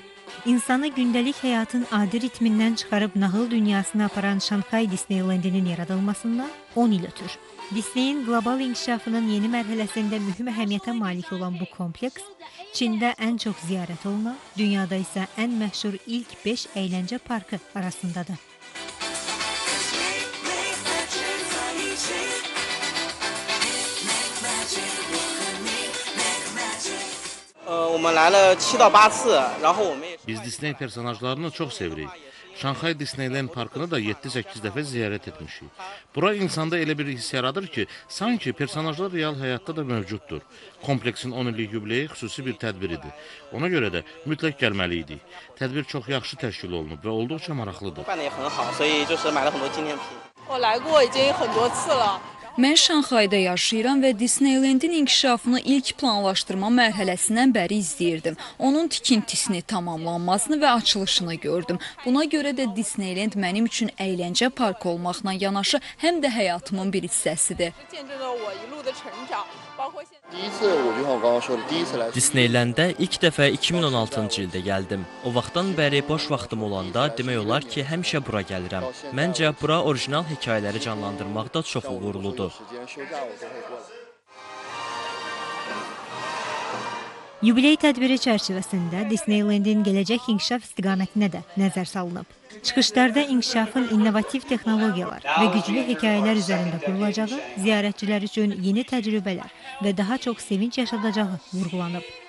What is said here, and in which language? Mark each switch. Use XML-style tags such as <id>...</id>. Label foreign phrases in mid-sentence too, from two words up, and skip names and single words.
<az>İnsanı gündəlik həyatın adi ritmindən çıxarıb nağıl dünyasına aparan Şanxay Disneylandinin yaradılmasından 10 il ötür. Disneyin qlobal inkişafının yeni mərhələsində mühüm əhəmiyyətə malik olan bu kompleks, Çində ən çox ziyarət olunan, dünyada isə ən məşhur ilk 5 əyləncə parkı arasındadır.</az> <zh>我们来了7到8次，然后我们也</zh> <az>Biz Disney personajlarını çox sevirik. Şanxay Disneyland parkını da 7-8 dəfə ziyarət etmişik. Bura insanda elə bir his yaradır ki, sanki personajlar real həyatda da mövcuddur. Kompleksin 10 illik yubileyi xüsusi bir tədbir idi. Ona görə də mütləq gəlməliydik. Tədbir çox yaxşı təşkil olunub və olduqca maraqlıdır.</az> <zh>办得也很好，所以就是买了很多纪念品。我来过已经很多次了。</zh> <az>Mən Şanxayda yaşayıram və Disneylandin inkişafını ilk planlaşdırma mərhələsindən bəri izləyirdim. Onun tikintisini, tamamlanmasını və açılışını gördüm. Buna görə də Disneyland mənim üçün əyləncə parkı olmaqla yanaşı həm də həyatımın bir hissəsidir.</az> <zh>见证了我一路的成长，包括现在。第一次我就像我刚刚说的，第一次来</zh> <az>Disneyland'ə ilk dəfə 2016-cı ildə gəldim. O vaxtdan bəri boş vaxtım olanda demək olar ki, həmişə bura gəlirəm. Məncə bura orijinal hekayələri canlandırmaqda çox uğurludur.</az> <zh>时间休假我都会过来。</zh> <az>Yubiley tədbiri çərçivəsində Disneylandin gələcək inkişaf istiqamətinə də nəzər salınıb. Çıxışlarda inkişafın innovativ texnologiyalar və güclü hekayələr üzərində qurulacağı, ziyarətçilər üçün yeni təcrübələr və daha çox sevinç yaşadacağı vurğulanıb.</az>